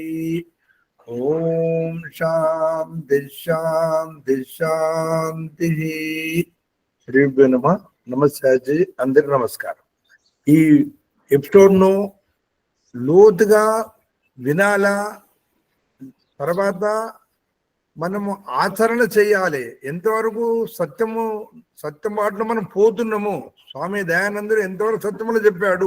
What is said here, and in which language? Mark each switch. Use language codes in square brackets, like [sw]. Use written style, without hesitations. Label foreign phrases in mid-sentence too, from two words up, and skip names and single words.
[sa] ओम शांति शांति शांति। श्रीभ्यो नमः। [hi] नमस्ते जी, [te] అందరికీ నమస్కారం। ఈ ఎపిసోడ్ ను లోతుగా వినాలా, తర్వాత మనము ఆచరణ చేయాలి. ఎంతవరకు సత్యం బాటలో మనం పోతున్నాము, స్వామి దయానందుడు ఎంతవరకు సత్యములు చెప్పాడు.